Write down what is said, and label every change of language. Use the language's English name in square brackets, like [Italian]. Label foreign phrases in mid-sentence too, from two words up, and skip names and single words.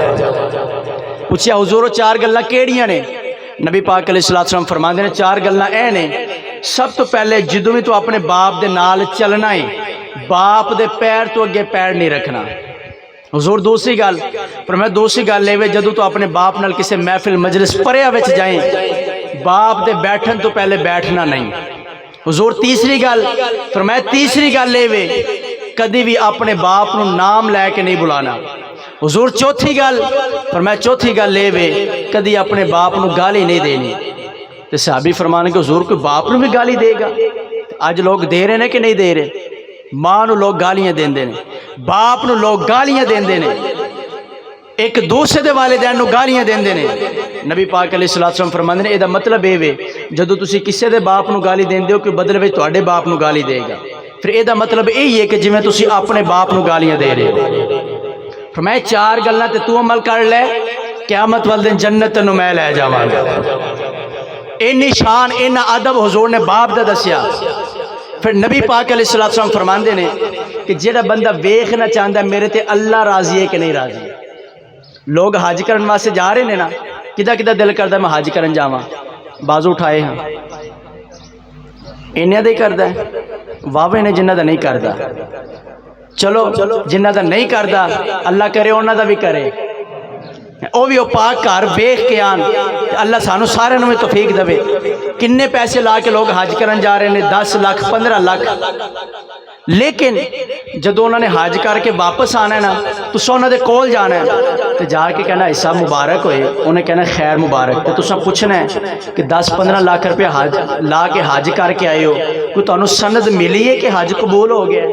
[Punjabi] پوچھیا حضور چار گلاں کیڑیاں نے؟ نبی پاک [Arabic] علیہ السلام [Punjabi] فرماندے نے چار گلاں اے نے، سب تو پہلے جدوں بھی تو اپنے باپ دے نال چلنا ہے، باپ دے پیر تو اگے پیر نہیں رکھنا۔ حضور دوسری گل فرمایا دوسری گل لے جدوں تو اپنے باپ نال کسے محفل مجلس پریا وچ جائیں، باپ دے بیٹھن تو پہلے بیٹھنا نہیں۔ حضور تیسری گل فرمایا تیسری گل لے کدی بھی اپنے باپ نو نام لے کے نہیں بلانا۔ حضور چوتھی گل فرمایا چوتھی گل لے کدی اپنے باپ نو گالی نہیں دینی۔ تو صحابی فرمانے کہ حضور کوئی باپ نو بھی گالی دے گا؟ [Urdu] آج لوگ دے رہے ہیں کہ نہیں دے رہے؟ [Punjabi] ماں نو لوگ گالیاں دین دے نے، باپ نو لوگ گالیاں دین دے نے، ایک دوسرے دے والدین نو گالیاں دین دے نے۔ نبی پاک [Arabic] علیہ السلام [Punjabi] فرماندے نے اے دا مطلب اے وے جدوں تسی کسے دے باپ نو گالی دین دیو کہ بدلے وچ تواڈے باپ نو گالی دے گا، پھر اے دا مطلب یہی ہے کہ جویں تسی اپنے باپ نو گالیاں دے رہے ہو۔ فرمایا چار گلاں تے تو عمل کر لے، قیامت والے دن جنت تینوں میں لے جاواں گا۔ اینی شان اینا ادب حضور نے باپ دا دسیا۔ پھر نبی پاک [Arabic] علیہ السلام [Punjabi] فرماندے نے کہ جیڑا بندہ ویکھنا چاہندا ہے میرے تے اللہ راضی ہے کہ نہیں راضی۔ لوگ حج کرن واسطے جا رہے ہیں نا، کدا کدا دل کردا میں حج کرن جاواں، بازو اٹھائے ہاں، انہاں دے کردا ہے، واوے نے جنہاں دا نہیں کردا۔ چلو جنہاں دا نہیں کردا اللہ کرے انہاں دا بھی کرے، او بھی او پاک گھر ویکھ کے آن، اللہ سانو سارے نوں توفیق دے۔ کنے پیسے لا کے لوگ حج کرن جا رہے ہیں، 10 لاکھ 15 لاکھ، لیکن جدو انہوں نے حج کر کے واپس آنا ہے نا تو انہوں نے کول جانا ہے تو جا کے کہنا حصہ مبارک ہوئے، انہیں کہنا خیر مبارک، تو تساں پوچھنا ہے کہ 10-15 لاکھ روپے حج لا کے حج کر کے آئے ہو، کوئی تانوں سند ملی ہے کہ حج قبول ہو گیا؟